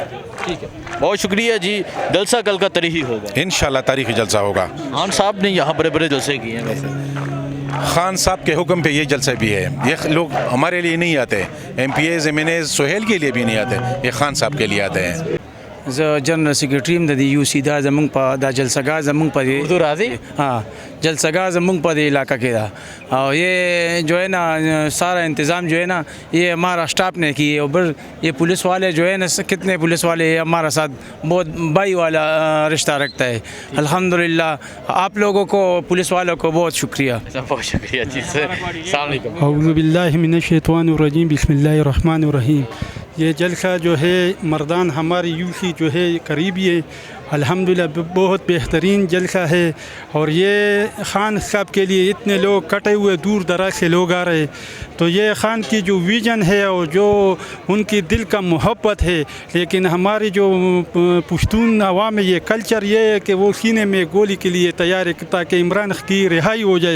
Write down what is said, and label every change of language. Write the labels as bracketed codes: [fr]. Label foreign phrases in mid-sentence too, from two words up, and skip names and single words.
[ur] ٹھیک ہے, بہت شکریہ جی. جلسہ کل کا تاریخی ہوگا انشاءاللہ, تاریخی جلسہ ہوگا. خان صاحب نے یہاں بڑے جلسے کیے ہیں, ویسے خان صاحب کے حکم پہ یہ جلسہ بھی ہے. یہ لوگ ہمارے لیے نہیں آتے, [en] ایم پی ایز ایم این ایز [ur] سہیل کے لیے بھی نہیں آتے, یہ خان صاحب کے لیے آتے ہیں. [ps] جنرل سیکرٹری د یو سی دا زمونږ په دا جلسګاه زمونږ په [ur] اردو راضی [ps] ہاں جلسګاه زمونږ په علاقہ کې دا, [ur] اور یہ جو ہے نا سارا انتظام جو ہے نا یہ ہمارا اسٹاف نے کی ہے. اور یہ پولیس والے جو ہے نا کتنے پولیس والے ہمارا ساتھ بہت بھائی والا رشتہ رکھتا ہے. الحمدللہ آپ لوگوں کو پولیس والوں کو بہت شکریہ. بہت شکریہ جی سر. [ar] السلام علیکم. اعوذ باللہ من الشیطان الرجیم, بسم اللہ الرحمن الرحیم. [ur] یہ جلسہ جو ہے مردان ہماری یوسی جو ہے قریبی ہے، الحمدللہ بہت بہترین جلسہ ہے. اور یہ خان صاحب کے لیے اتنے لوگ کٹے ہوئے دور دراز سے لوگ آ رہے، تو یہ خان کی جو ویژن ہے اور جو ان کی دل کا محبت ہے، لیکن ہماری جو پشتون عوام میں یہ کلچر یہ ہے کہ وہ سینے میں گولی کے لیے تیار ہے تاکہ عمران کی رہائی ہو جائے.